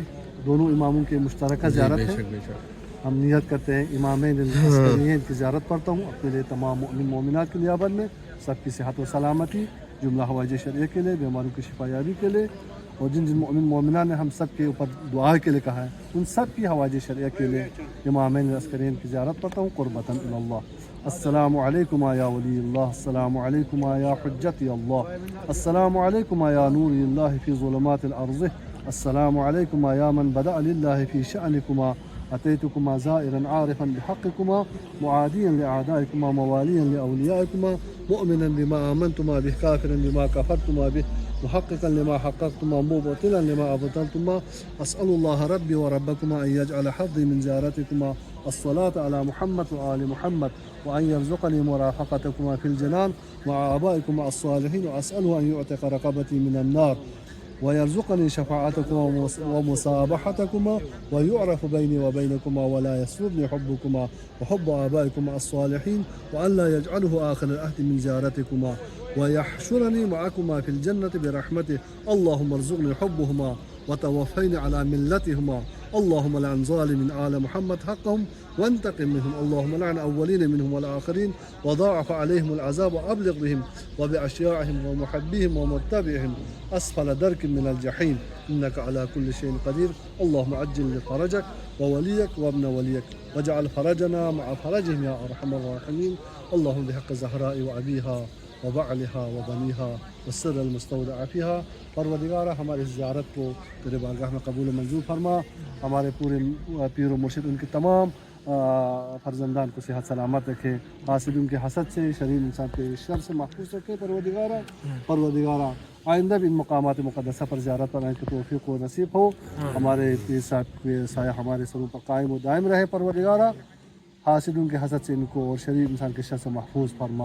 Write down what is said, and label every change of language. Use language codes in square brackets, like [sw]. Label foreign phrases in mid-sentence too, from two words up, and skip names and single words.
[ur] دونوں اماموں کے مشترکہ زیارت ہے۔ ہم نیت کرتے ہیں امامین عسکریین کی زیارت پڑھتا ہوں اپنے لیے، تمام مومن مومنات کی نیابت میں، سب کی صحت و سلامتی، جملہ حوائج شرعیہ کے لیے، بیماروں کی شفایابی کے لیے، اور جن جن مومن مومنہ نے ہم سب کے اوپر دعا کے لیے کہا ہے ان سب کی حوائج شرعیہ کے لیے امامین عسکریین کی زیارت پڑھتا ہوں [ar] قربة إلى الله. السلام عليكم يا ولي الله، السلام عليكم يا حجة الله، السلام عليكم يا نور الله في ظلمات الأرض، السلام عليكم يا من بدا لله في شأنكما، أتيتكما زائرا عارفا بحقكما، معاديا لأعدائكما، مواليا لأوليائكما، مؤمنا بما آمنتما به، كافرا بما كفرتما به، محققا لما حققتما، مبطلا لما أبطلتما. أسأل الله ربي وربكما أن يجعل حظي من زيارتكما الصلاة على محمد وآل محمد وأن يرزقني مرافقتكما في الجنان مع آبائكما الصالحين وأسأله أن يعتق رقبتي من النار ويرزقني شفاعتكما ومصاحبتكما ويعرف بيني وبينكما ولا يسرني حبكما وحب آبائكما الصالحين وأن لا يجعله آخر العهد من زيارتكما ويحشرني معكما في الجنة برحمته. اللهم ارزقني حبهما وتوفني على ملتهما. اللهم العن ظالمي آل محمد حقهم وانتقم منهم. اللهم العن الأولين منهم والآخرين وضاعف عليهم العذاب وابلغ بهم وبأشياعهم ومحبيهم ومتبعيهم أسفل درك من الجحيم إنك على كل شيء قدير. اللهم عجل لفرجك ووليك وابن وليك واجعل فرجنا مع فرجهم يا أرحم الراحمين. اللهم بحق الزهراء وأبيها وبعلها وبنيها والسر المستودع فيها. [ur] پروردگارا ہماری اس زیارت کو تیرے بارگاہ میں قبول منظور فرما. ہمارے پورے پیر و مرشد ان کے تمام فرزندان کو صحت سلامت رکھے، حاسدوں کے حسد سے، شریر انسان کے شر سے محفوظ رکھے. پروردگارا آئندہ بھی ان مقامات مقدسہ پر زیارت پر آنے کی توفیق و نصیب ہو. ہمارے پیر صاحب کے سایہ ہمارے سروں پر قائم و دائم رہے. پروردگارا حاسدوں کے حسد سے ان کو اور شریر انسان کے شر سے محفوظ فرما.